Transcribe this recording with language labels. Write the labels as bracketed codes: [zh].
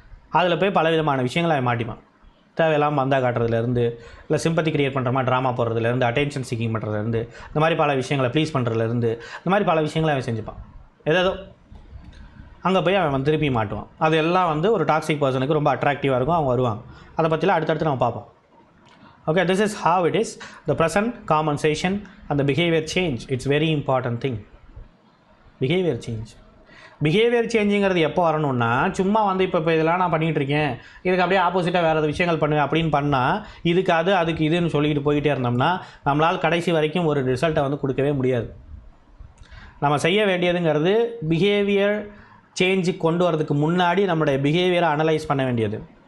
[ta] அதில் போய் பலவிதமான விஷயங்களை அவன் மாட்டிப்பான். தேவையில்லாமல் வந்தா காட்டுறதுலேருந்து, இல்லை சிம்பத்தி கிரியேட் பண்ணுற மாதிரி ட்ராமா போடுறதுலேருந்து, அட்டென்ஷன் சீக்கிங் பண்ணுறதுலேருந்து, இந்த மாதிரி பல விஷயங்களை ப்ளீஸ் பண்ணுறதுலேருந்து, இந்த மாதிரி பல விஷயங்களை அவன் செஞ்சுப்பான். ஏதோ அங்கே போய் அவன் திருப்பி மாட்டுவான். அது எல்லாம் வந்து ஒரு டாக்ஸிக் பர்சனுக்கு ரொம்ப அட்ராக்டிவாக இருக்கும். அவங்க வருவாங்க. அதை பற்றிலாம் அடுத்தடுத்து நம்ம பார்ப்போம். [en] Okay, this is how it is. The present compensation and the behavior change. It's very important thing. Behavior change. [ta] Behaviour சேஞ்சுங்கிறது எப்போ வரணும்னா, சும்மா வந்து இப்போ இதெல்லாம் நான் பண்ணிகிட்டு இருக்கேன், இதுக்கு அப்படியே ஆப்போசிட்டாக வேறு விஷயங்கள் பண்ணுவேன் அப்படின்னு பண்ணால், இதுக்கு அதுக்கு இதுன்னு சொல்லிக்கிட்டு போய்கிட்டே இருந்தோம்னா நம்மளால் கடைசி வரைக்கும் ஒரு ரிசல்ட்டை வந்து கொடுக்கவே முடியாது. நம்ம செய்ய வேண்டியதுங்கிறது பிஹேவியர் சேஞ்சு கொண்டு வரதுக்கு முன்னாடி நம்மளுடைய பிஹேவியரை அனலைஸ் பண்ண வேண்டியது.